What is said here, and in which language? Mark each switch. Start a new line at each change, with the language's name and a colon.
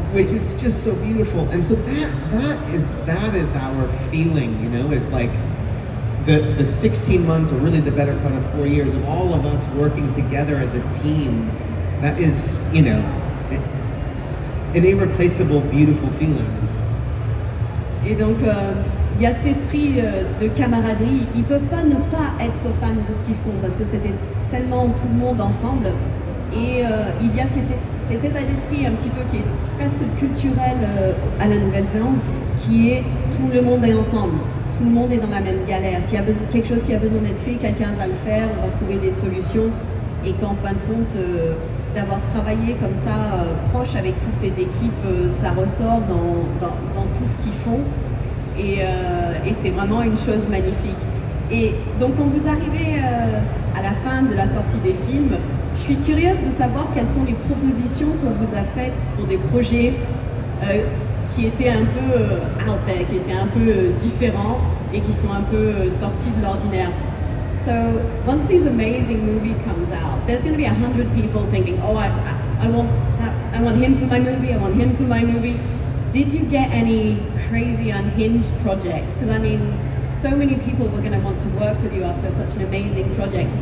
English: which is just so beautiful. And so that is our feeling, you know, is like the 16 months, or really the better part of 4 years, of all of us working together as a team. That is, you know, an irreplaceable, beautiful feeling.
French: Et donc, il y a cet esprit de camaraderie. Ils peuvent pas ne pas être fans de ce qu'ils font, parce que c'était tellement tout le monde ensemble. Et il y a cet état d'esprit un petit peu qui est presque culturel à la Nouvelle-Zélande, qui est tout le monde est ensemble. Tout le monde est dans la même galère. S'il y a quelque chose qui a besoin d'être fait, quelqu'un va le faire, on va trouver des solutions. Et qu'en fin de compte, d'avoir travaillé comme ça, proche avec toute cette équipe, ça ressort dans tout ce qu'ils font. Et c'est vraiment une chose magnifique. Et donc, quand vous arrivez à la fin de la sortie des films, je suis curieuse de savoir quelles sont les propositions qu'on vous a faites pour des projets qui étaient un peu
English: out there,
French: qui étaient un peu différents et qui sont un peu sortis de l'ordinaire.
English: So once this amazing movie comes out, there's going to be 100 people thinking, oh, I want that, I want him for my movie, I want him for my movie. Did you get any crazy unhinged projects? Because I mean, so many people were going to want to work with you after such an amazing project.